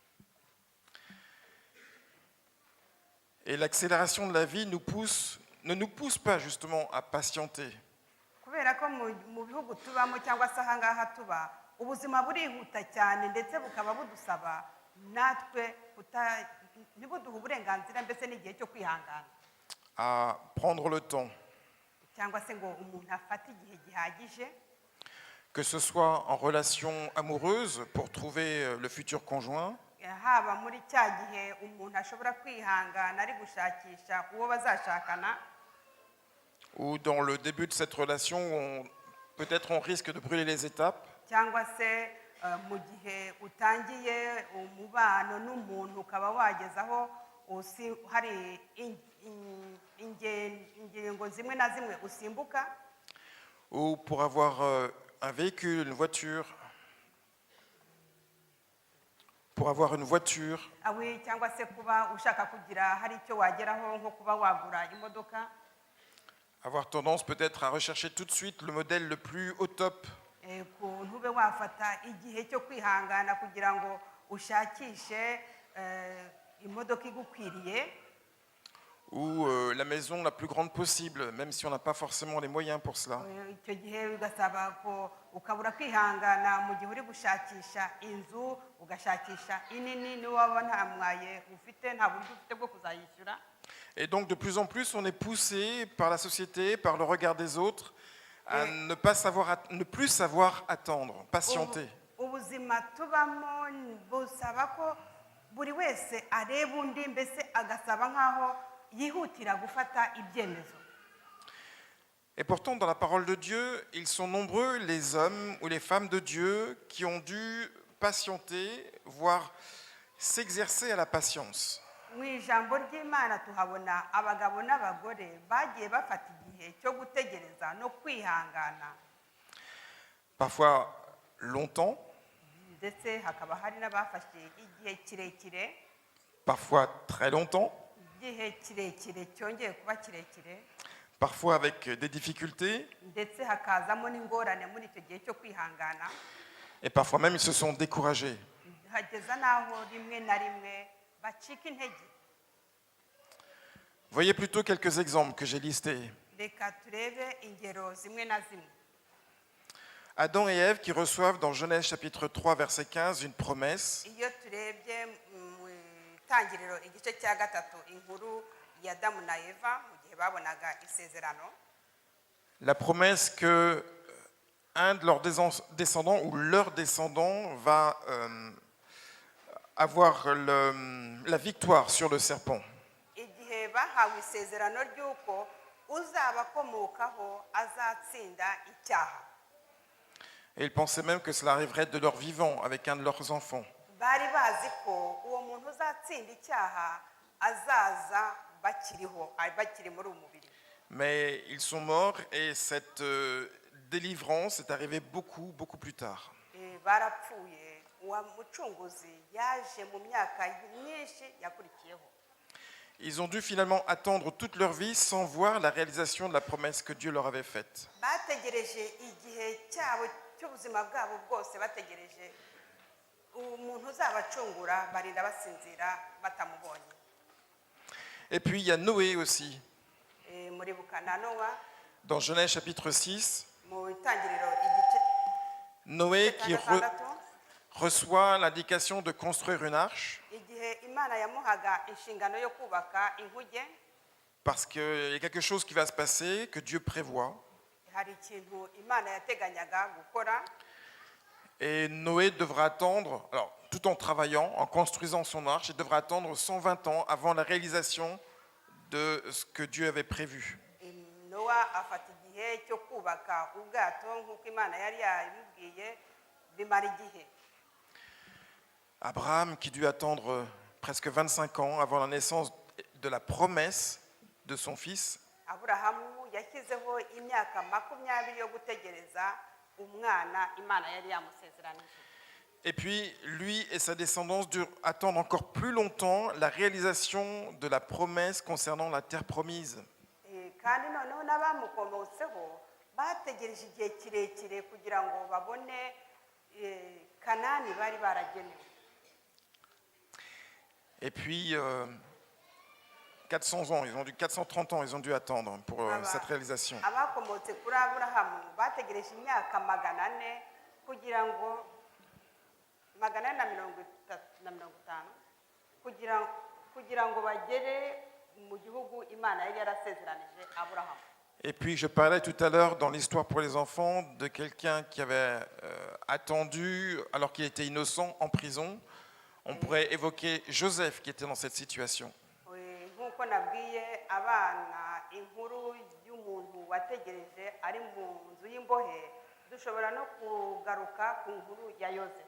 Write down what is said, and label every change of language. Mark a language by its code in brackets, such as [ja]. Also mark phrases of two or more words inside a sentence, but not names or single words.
[fr] Et l'accélération de la vie ne nous pousse pas justement à patienter. [rw] Kubera ko mu bihugu tubamo cyangwa se aha ngaha tuba ubuzima burihuta cyane ndetse bukaba budusaba natwe ntibuduhe uburenganzira mbese n'igihe cyo kwihangana [fr] À prendre le temps, [rw] cyangwa se ngo umuntu afate igihe gihagije, [fr] que ce soit en relation amoureuse pour trouver le futur conjoint, [rw] haba muri cya gihe umuntu ashobora kwihangana ari gushakisha uwo bazashakana, [fr] ou dans le début de cette relation où peut-être on risque de brûler les étapes, [rw] cyangwa se mu gihe utangiye umubano n'umuntu ukaba wagezaho hari ingingo zimwe na zimwe usimbuka, [fr] ou pour avoir un véhicule, une voiture, [rw] cyangwa se kuba ushaka kugira hari icyo wageraho nko kuba wagura imodoka, [fr] avoir tendance peut-être à rechercher tout de suite le modèle le plus au top, [rw] ntube wafata igihe cyo kwihangana kugira ngo ushakishe imodoka igukwiriye, [fr] ou la maison la plus grande possible, même si on n'a pas forcément les moyens pour cela. [rw] icyo gihe bigasaba ko ukabura kwihangana mu gihe uri gushakisha inzu, ugashakisha inini niba waba nta mwaye ufite, nta buryo ufite bwo kuzayishyura. [fr] Et donc de plus en plus on est poussé par la société, par le regard des autres, à ne plus savoir attendre, patienter. [rw] Ubuzima tubamo busaba ko buri wese areba undi mbese agasaba nkaho yihutira gufata ibyemezo. [fr] Et pourtant, dans la parole de Dieu, ils sont nombreux les hommes ou les femmes de Dieu qui ont dû patienter, voire s'exercer à la patience. [rw] Mu ijambo ry'Imana tuhabona abagabo n'abagore bagiye bafata igihe cyo gutegereza no kwihangana, [fr] Parfois longtemps, [rw] ndetse hakaba hari n'abafashe igihe kirekire, [fr] parfois très longtemps, [rw] igihe kirekire cyongeye kuba kirekire, [fr] parfois avec des difficultés, [rw] ndetse hakazamo n'ingorane muri icyo gihe cyo kwihangana, [fr] et parfois même ils se sont découragés. [rw] hageza n'aho rimwe na rimwe bacika intege. [fr] Voyez plutôt quelques exemples que j'ai listés. [rw] Reka turebe ingero zimwe na zimwe. [fr] Adam et Ève qui reçoivent dans Genèse chapitre 3 verset 15 une promesse. [rw] Iyo turebye mu itangiriro igice cya gatatu inkuru ya Adamu na Eva mu gihe babonaga isezerano, [fr] La promesse que un de leurs descendants ou leur descendant va avoir la victoire sur le serpent. [rw] igihe bahawe isezerano ry'uko uzabakomokaho azatsinda icyaha. [fr] Et ils pensaient même que cela arriverait de leur vivant avec un de leurs enfants. [rw] bari bazi ko uwo muntu uzatsinda icyaha azaza bakiri muri uwo mubiri. [fr] Mais ils sont morts et cette délivrance est arrivée beaucoup plus tard. [rw] Barapfuye, uwo mucunguzi yaje mu myaka myinshi yakurikiyeho. [fr] Ils ont dû finalement attendre toute leur vie sans voir la réalisation de la promesse que Dieu leur avait faite. [rw] Bategereje igihe cyabo cy'ubuzima bwabo bwose, bategereje umuntu uzabacungura, barinda basinzira batamubonye. [fr] Et puis il y a Noé aussi. [rw] Muribuka na Nowa [fr] Dans Genèse chapitre 6, [rw] mu itangiriro igice [fr] Noé qui [rw] gatandatu, [fr] reçoit l'indication de construire une arche [rw] igihe Imana yamuhaga inshingano yo kubaka inkuge, [fr] parce qu'il y a quelque chose qui va se passer que Dieu prévoit. [rw] hari ikintu Imana yateganyaga gukora. [fr] Et Noé devra attendre, alors tout en travaillant, en construisant son arche, il devra attendre 120 ans avant la réalisation de ce que Dieu avait prévu. [rw] Nowa afata igihe cyo kubaka ubwato nk'uko Imana yari yabibwiye, bimara igihe. [fr] Abraham qui dut attendre presque 25 ans avant la naissance de la promesse de son fils. [rw] Aburahamu yashyizeho imyaka 20 yo gutegereza umwana Imana yari yamusezeranije. [fr] Et puis, lui et sa descendance durent attendre encore plus longtemps la réalisation de la promesse concernant la terre promise. [rw] Kandi noneho n'abamukomotseho bategereje igihe kirekire kugira ngo babone Kanani bari baragenewe. [fr] Et puis, 400 ans, 430 ans, ils ont dû attendre pour cette réalisation. [rw] Abakomotse kuri Aburahamu bategereje imyaka 400 kugira ngo 450 kugira ngo bagere mu gihugu Imana yari yarasezeranije Aburahamu. [fr] Et puis je parlais tout à l'heure dans l'histoire pour les enfants de quelqu'un qui avait attendu alors qu'il était innocent en prison. On pourrait évoquer Joseph qui était dans cette situation. [rw] Nk'uko nabwiye abana inkuru y'umuntu wategereje ari mu nzu y'imbohe, dushobora no kugaruka ku nkuru ya Yosefu.